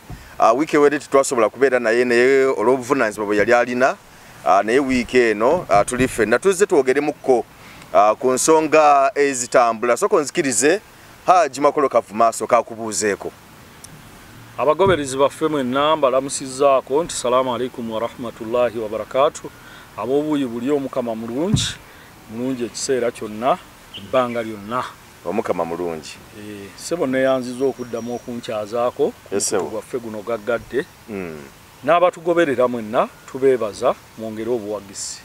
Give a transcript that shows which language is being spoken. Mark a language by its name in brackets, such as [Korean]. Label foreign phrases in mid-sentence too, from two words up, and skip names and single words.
[Ganda] Wiiki ewedde tetwasobola kubeera naye olw'obuvunaanyizibwa bwe yali alina. Naye wiiki eno tuli ffenna tuzze twogeremukko ku nsonga ezitambula. Soko nzikirize Haji Makolo Kavuma asooka akubuuzeeko. Abagoberezi baffe mwenna mbalamusizzaako nti [Arabic] السلام عليكم ورحمة الله وبركاته. [Ganda] Ab'obuuyi buli omukama mulungi ekiseera kyonna ebbanga lyonna. Omukama mulungi. Ssebo neeyanziza okuddamu okunkyazaako gwaffe guno gaggadde. N'abatugoberera mwenna tubeebaza mwongere obuwagizi.